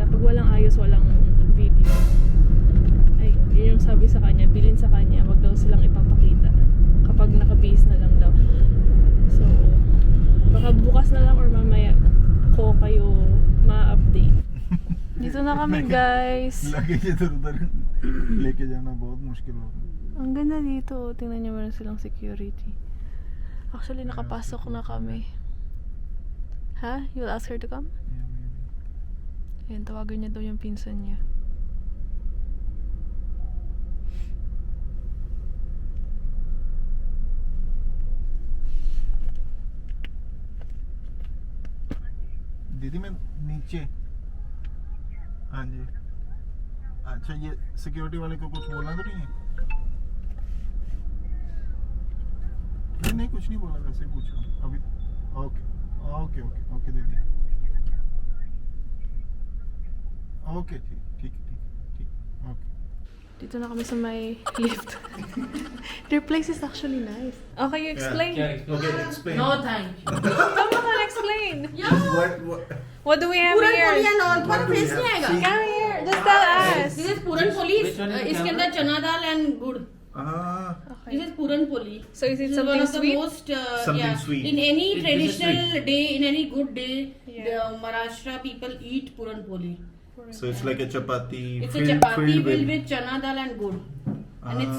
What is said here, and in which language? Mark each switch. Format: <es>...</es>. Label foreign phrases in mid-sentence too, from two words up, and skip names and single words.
<tl>Pag walang ayos, walang video. Ay, yun yung sabi sa kanya, bilin sa kanya, wag daw silang ipapakita. Kapag naka-base na lang daw. So, baka bukas na lang or mamaya ko kayo ma-update. Dito na kami, guys. Lagi siya</tl> <hi>uधर लेके जाना बहुत मुश्किल होगा.</hi> <tl>Ang ganda dito. Tingnan niyo meron silang security. Actually, nakapasok na kami. Ha?</tl> <en>You'll ask her to come? Yeah, maybe.</en> <tl>Ayan, tawagan niya daw yung pinsan niya.</tl> <hi>दीदी मैं नीचे हाँ जी अच्छा ये सिक्योरिटी वाले को कुछ बोलना तो नहीं है नहीं नहीं कुछ नहीं बोला वैसे ही पूछ रहा हूँ अभी</hi> <en>okay okay okay okay</en> <hi>दीदी ओके ठीक ठीक ठीक ठीक ओके</hi> <tl>Dito na kami sa may lift.</tl> <en>Their place is actually nice. Okay, you explain. Okay, explain. No, thank you. Come on, explain. What What do we have पूरन पोली here? and all पर What do we फेस have?</en> <hi>नहीं आएगा.</hi> <en>Come here. Just tell us. This is पूरन पोली. Which one is the</en> <hi>इसके</hi> <en>camera?</en> <hi>अंदर चना दाल and गुड़. Ah,</hi> <en>This is पूरन पोली. So is it This is one something of the sweet? most Something sweet. in any This is traditional day, in any good day, Yeah. the Maharashtra people eat पूरन पोली. so it's like a chapati. It's a chapati filled with chana dal and gur, and it's</en>